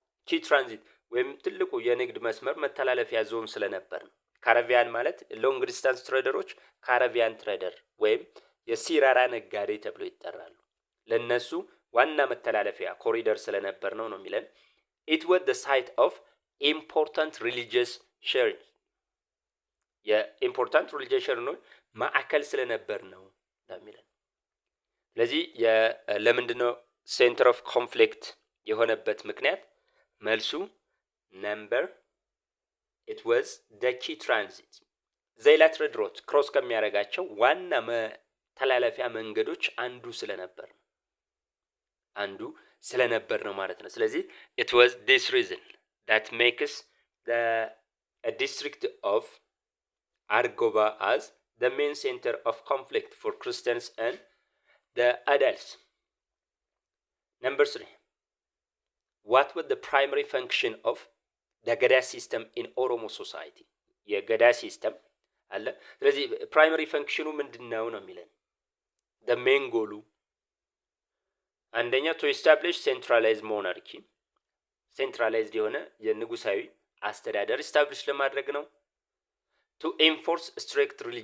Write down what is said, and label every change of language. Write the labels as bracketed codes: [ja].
[en] key transit [am] ወይም ትልቁ የንግድ መስመር መተላለፊያ ዞን ስለነበር ነው። ካራቪያን ማለት ሎንግ ዲስታንስ ትሬደሮች ካራቪያን ትሬደር ወይም የሲራራ ነጋዴ ተብሎ ይጠራሉ። ለነሱ ዋና መተላለፊያ ኮሪደር ስለነበር ነው የሚለን። [en] it was the site of important religious sharing። [am] የኢምፖርታንት ሪሊጂየስ ሼሪንግ ማዕከል ስለነበር ነው የሚለን። ስለዚህ ለምንድነው ሴንተር ኦፍ ኮንፍሊክት የሆነበት ምክንያት? መልሱ ነምበር [en] it was the key transit [am] ዘይላ ትሬድ ሮት ክሮስ ከሚያደርጋቸው ዋና መተላለፊያ መንገዶች አንዱ ስለነበር ነው ማለት ነው። ስለዚህ [en] it was this reason that makes the district of Argoba as the main center of conflict for Christians and the adults. Number 3, what was the primary function of the Gada system in Oromo society? [am] የገዳ ሲስተም አለ። ስለዚህ ፕራይመሪ ፈንክሽኑ ምንድነው ነው የሚለን? [en] the main goal [am] አንደኛ [en] to establish centralized monarchy፣ [am] ሴንትራላይዝድ የሆነ የንጉሳዊ አስተዳደር ስታብሊሽ ለማድረግ ነው። [en] to enforce strict